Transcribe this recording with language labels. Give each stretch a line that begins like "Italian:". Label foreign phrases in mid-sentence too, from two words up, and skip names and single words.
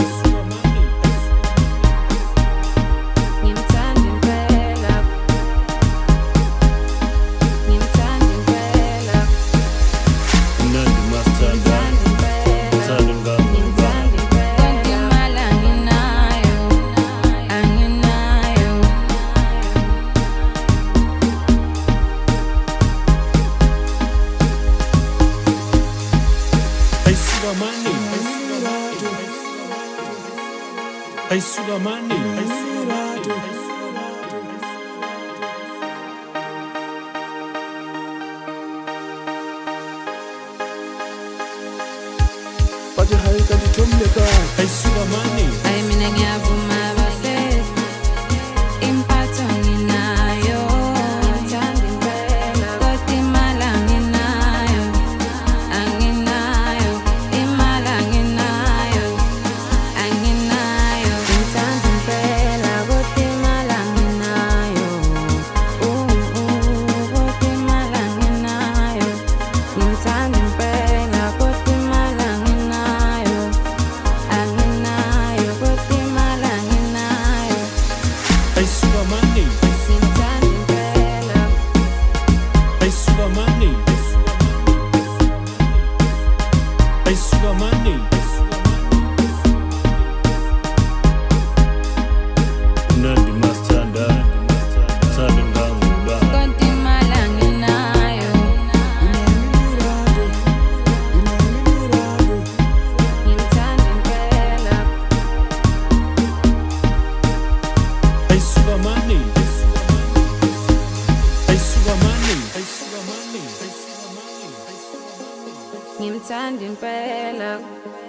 Zulu: ngimthanda impela Nandi master ngimthanda impela Tanda ngami. kodwa imali anginayo
English: Sugar money. Sugar money.
Zulu: Bathi hayi kanti Thomile kahle.
English: Sugar money.
Zulu: Ayi mina ngiyavuma bafethu impatho nginayo kodwa imali anginayo imali anginayo ngimthanda impela kodwa imali anginayo kodwa imali anginayo ngimthanda impela kodwa imali anginayo kodwa imali anginayo
English: Sugar money.
Zulu: ngimthanda impela
English: Sugar money. Sugar money.
Zulu: Nandi master Tanda ngami. kodwa imali anginayo ngimthanda impela
English: Sugar money. Sugar money. Sugar money.
Zulu: ngimthanda impela